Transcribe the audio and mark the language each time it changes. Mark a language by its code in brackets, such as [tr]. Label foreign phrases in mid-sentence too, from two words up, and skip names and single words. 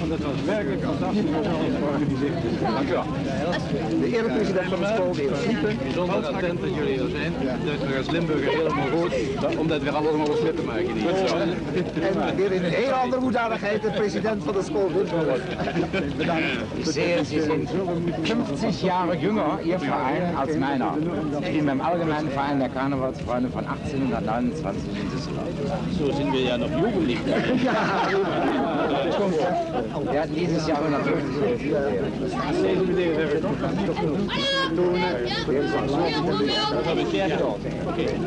[nl] want het was werkelijk fantastisch om alles georganiseerd. Dank u wel. De eerste president van de school, de heer Siepen. Bijzonder attent dat jullie er zijn. Dat we als Limburger helemaal goed, om dat weer allemaal eens mee te maken. Goed zo. En weer in een heel andere hoedanigheid de president van de school Limburg. [de] Ich sehe, Sie sind 50 Jahre jünger, Ihr Verein, als meiner. Ich bin beim Allgemeinen Verein der Karnevalsfreunde von 1829 in Düsseldorf. So sind wir ja noch jugendlich. Wir hatten dieses Jahr 150. [nl] Dat heb ik jij gedaan. Oké.